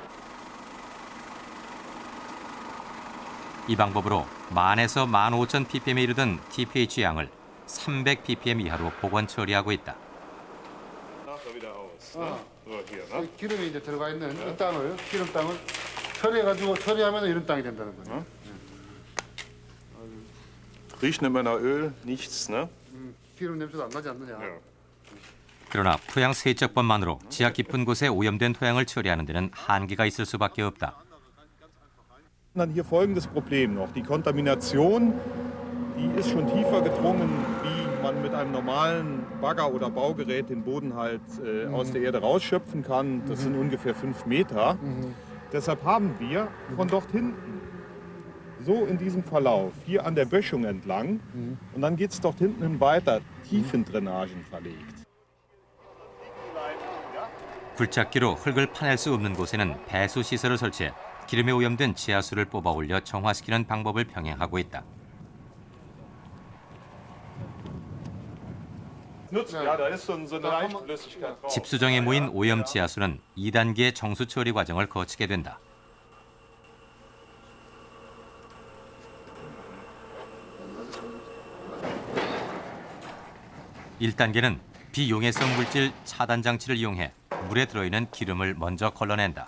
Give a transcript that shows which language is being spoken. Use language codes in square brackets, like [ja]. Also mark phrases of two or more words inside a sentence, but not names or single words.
[ko] 이 방법으로 10,000에서 15,000 ppm에 이르던 TPH 양을 300 ppm 이하로 복원 처리하고 있다. 기름이 이제 들어가 있는 이 땅을 기름땅을 처리하면 이런 땅이 된다는 거죠. [de] Riecht nicht mehr nach Öl, nichts, ne? [ko] 기름 냄새도 안 나지 않느냐. 그러나 토양 세척법만으로 지하 깊은 곳에 오염된 토양을 처리하는 데는 한계가 있을 수밖에 없다. [de] Dann hier folgendes Problem noch. Die Kontamination, die ist schon tiefer gedrungen, wie man mit einem normalen Bagger oder Baugerät den Boden halt aus der Erde rausschöpfen kann. Das sind ungefähr 5 Meter. Deshalb haben wir von dort hinten, so in diesem Verlauf, hier an der Böschung entlang, und dann geht es dort hinten hin weiter, Tiefendrainagen verlegt. [ko] 굴착기로 흙을 파낼 수 없는 곳에는 배수 시설을 설치해 기름에 오염된 지하수를 뽑아 올려 정화시키는 방법을 병행하고 있다. [de] nutzt. Ja, da ist so eine Leichtflüssigkeit drauf. [ko] 집수정에 모인 오염 지하수는 2단계의 정수 처리 과정을 거치게 된다. (1단계는) 비용해성 물질 차단 장치를 이용해 물에 들어있는 기름을 먼저 걸러낸다.